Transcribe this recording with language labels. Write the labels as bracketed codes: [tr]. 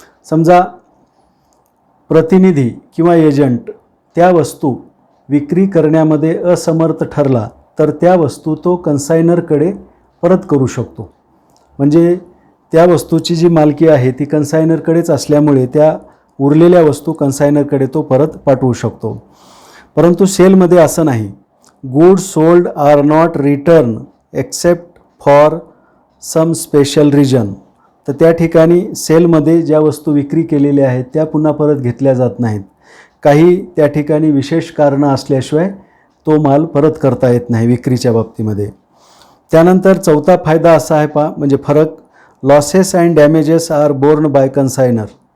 [mr] समजा प्रतिनिधी किंवा एजंट त्या वस्तू विक्री करण्यामध्ये असमर्थ ठरला तर त्या वस्तू तो कन्सायनरकडे परत करू शकतो. म्हणजे त्या वस्तूची जी मालकी आहे ती कन्सायनरकडेच असल्यामुळे त्या उरलेल्या वस्तू कन्सायनरकडे तो परत पाठवू शकतो. परंतु सेलमध्ये असं नाही. [en] Goods sold are not return except for some special reason. [mr] तर त्या ठिकाणी सेलमध्ये ज्या वस्तू विक्री केलेल्या आहेत त्या पुन्हा परत घेतल्या जात नाहीत. काही त्या ठिकाणी विशेष कारणं असल्याशिवाय तो माल परत करता येत नाही विक्रीच्या बाबतीमध्ये. त्यानंतर चौथा फायदा असा आहे पहा, म्हणजे फरक, [en] Losses and damages are borne by consignor.